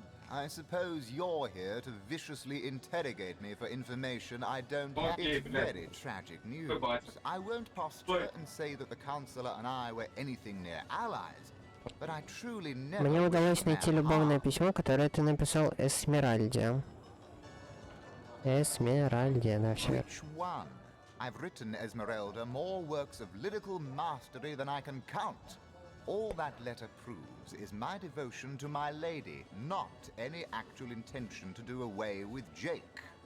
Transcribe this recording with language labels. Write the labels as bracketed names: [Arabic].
[English] I suppose you're here to viciously interrogate me for information I don't have. It's very tragic news. I won't posture and say that the Counselor and I were anything near allies, but I truly never... [Russian] Мне удалось найти любовное письмо, которое ты написал Эсмеральде. Эсмеральде, да, все. [English] Which one? I've written Esmeralda more works of lyrical mastery than I can count. All that letter proves is my devotion to my lady, not any actual intention to do away with Jake.